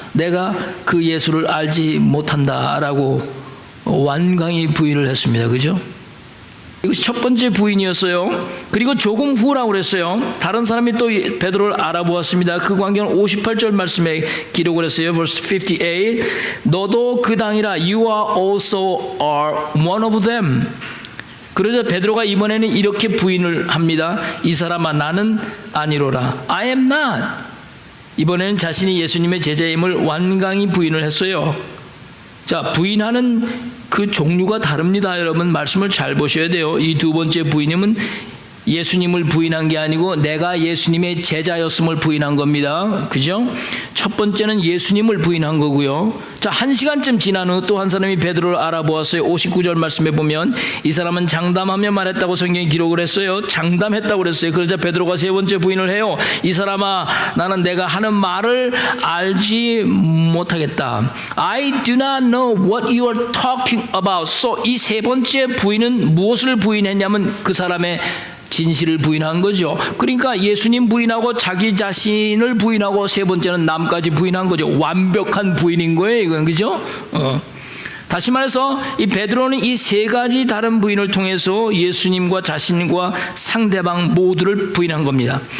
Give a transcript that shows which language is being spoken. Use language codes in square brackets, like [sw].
[ko] 내가 그 예수를 알지 못한다라고 완강히 부인을 했습니다. 그죠? 이것이 첫 번째 부인이었어요. 그리고 조금 후라고 그랬어요. 다른 사람이 또 베드로를 알아보았습니다. 그 광경은 58절 말씀에 기록을 했어요. [en] verse 58 [ko] 너도 그 당이라 [en] you are also are one of them. [ko] 그래서 베드로가 이번에는 이렇게 부인을 합니다. 이 사람아 나는 아니로라. [en] I am not. [ko] 이번에는 자신이 예수님의 제자임을 완강히 부인을 했어요. 자, 부인하는 그 종류가 다릅니다. 여러분 말씀을 잘 보셔야 돼요. 이 두 번째 부인임은 예수님을 부인한 게 아니고 내가 예수님의 제자였음을 부인한 겁니다. 그죠? 첫 번째는 예수님을 부인한 거고요. 자, 1시간쯤 지난 후 또 한 사람이 베드로를 알아보았어요. 59절 말씀에 보면 이 사람은 장담하며 말했다고 성경에 기록을 했어요. 장담했다고 그랬어요. 그러자 베드로가 세 번째 부인을 해요. 이 사람아 나는 내가 하는 말을 알지 못하겠다. [en] I do not know what you are talking about. [ko] So 이 세 번째 부인은 무엇을 부인했냐면 그 사람의 진실을 부인한 거죠. 그러니까 예수님 부인하고 자기 자신을 부인하고 세 번째는 남까지 부인한 거죠. 완벽한 부인인 거예요, 이건. 그죠? 다시 말해서 이 베드로는 이 세 가지 다른 부인을 통해서 예수님과 자신과 상대방 모두를 부인한 겁니다.